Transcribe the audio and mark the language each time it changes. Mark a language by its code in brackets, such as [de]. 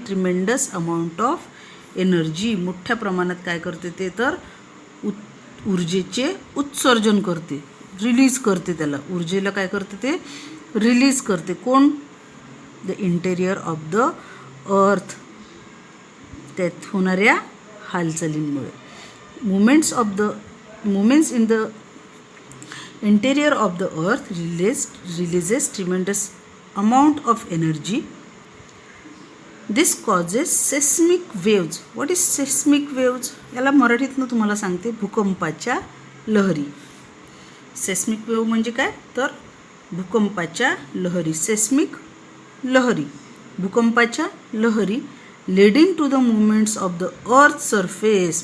[en] tremendous amount of energy, [mr] मोठ्या प्रमाणात काय करते ते तर ऊर्जेचे उत्सर्जन करते, रिलीज करते. त्याला ऊर्जेला काय करते ते रिलीज करते. कोण? [en] the interior of the earth, [mr] त्यात होणाऱ्या हालचालींमुळे. [en] Movements in the interior of the earth releases tremendous amount of energy. This causes seismic waves. What is seismic waves? [mr] याला मराठीतनं तुम्हाला सांगते, भूकंपाच्या लहरी. सेस्मिक वेव्ह म्हणजे काय तर भूकंपाच्या लहरी. सेस्मिक लहरी, भूकंपाच्या लहरी [en] Leading to the movements of the earth surface.